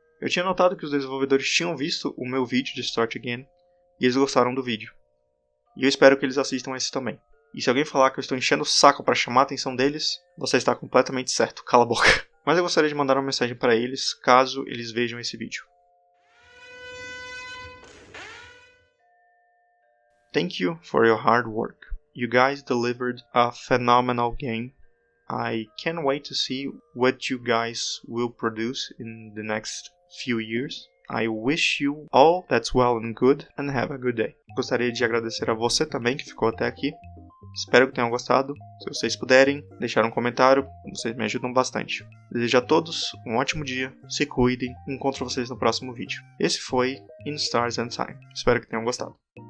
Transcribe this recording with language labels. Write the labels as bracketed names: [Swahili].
[Portuguese] Eu tinha notado que os desenvolvedores tinham visto o meu vídeo de Start Again e eles gostaram do vídeo. E eu espero que eles assistam esse também. E se alguém falar que eu estou enchendo o saco para chamar a atenção deles, você está completamente certo, cala a boca. Mas eu gostaria de mandar uma mensagem para eles, caso eles vejam esse vídeo. [English] Thank you for your hard work. You guys delivered a phenomenal game. I can't wait to see what you guys will produce in the next few years. I wish you all that's well and good and have a good day. [Portuguese] Gostaria de agradecer a você também que ficou até aqui. Espero que tenham gostado. Se vocês puderem, deixar um comentário, vocês me ajudam bastante. Desejo a todos um ótimo dia, se cuidem e encontro vocês no próximo vídeo. Esse foi In Stars and Time. Espero que tenham gostado.